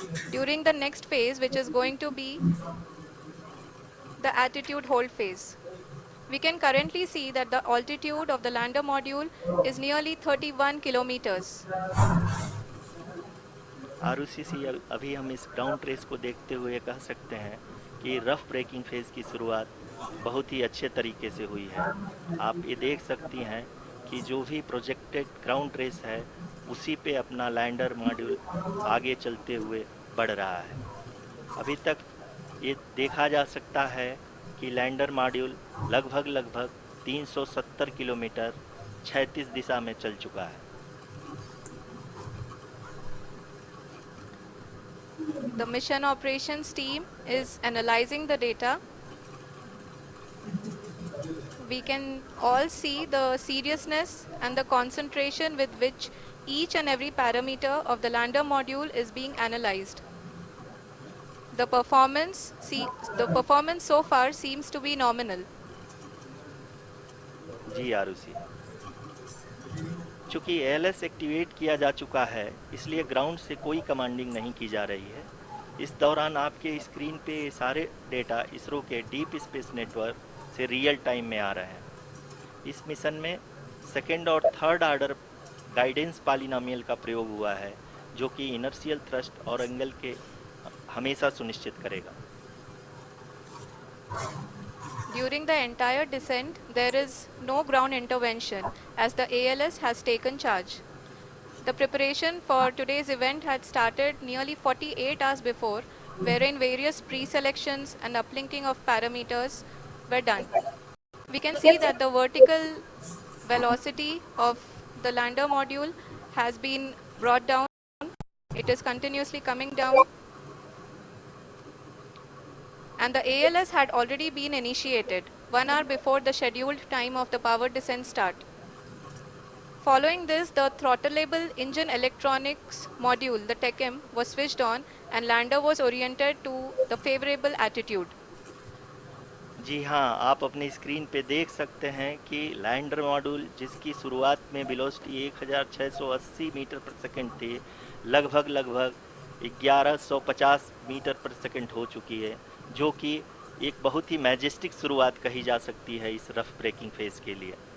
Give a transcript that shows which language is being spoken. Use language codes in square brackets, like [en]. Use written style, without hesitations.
[en] During the next phase, which is going to be the attitude hold phase. We can currently see that the altitude of the lander module is nearly 31 kilometers. [hi] Arushi, अभी हम इस ground trace को देखते हुए कह सकते हैं कि रफ ब्रेकिंग फेज की शुरुआत बहुत ही अच्छे तरीके से हुई है। आप ये देख सकती हैं कि जो भी प्रोजेक्टेड ग्राउंड ट्रेस है, उसी पे अपना लैंडर मॉड्यूल आगे चलते हुए बढ़ रहा है। अभी तक ये देखा जा सकता है कि लैंडर मॉड्यूल लगभग 370 किलोमीटर क्षैतिज दिशा में चल चुका है। [en] The mission operations team is analyzing the data. We can all see the seriousness and the concentration with which each and every parameter of the lander module is being analyzed. The performance so far seems to be nominal. [hi] जी आरुषि, चूँकि ALS activate किया जा चुका है, इसलिए ground से कोई commanding नहीं की जा रही है। इस दौरान आपके स्क्रीन पे ये सारे डेटा इसरो के डीप स्पेस नेटवर्क से रियल टाइम में आ रहे हैं। इस मिशन में सेकेंड और थर्ड ऑर्डर गाइडेंस पॉलिनोमियल का प्रयोग हुआ है, जो कि इनर्शियल थ्रस्ट और एंगल के हमेशा सुनिश्चित करेगा। [en] During the entire descent, there is no ground intervention as the ALS has taken charge. The preparation for today's event had started nearly 48 hours before, wherein various pre-selections and uplinking of parameters were done. We can see that the vertical velocity of the lander module has been brought down. It is continuously coming down. And the ALS had already been initiated 1 hour before the scheduled time of the power descent start. Following this, the throttleable engine electronics module, the TECM, was switched on and lander was oriented to the favorable attitude. [hi] जी हाँ, आप अपनी screen पे देख सकते हैं कि lander module जिसकी शुरुआत में वेलोसिटी 1680 मीटर पर सेकंड थी, लगभग 1150 मीटर पर सेकंड हो चुकी है, जो कि एक बहुत ही मैजेस्टिक शुरुआत कही जा सकती है इस रफ ब्रेकिंग फेज के लिए।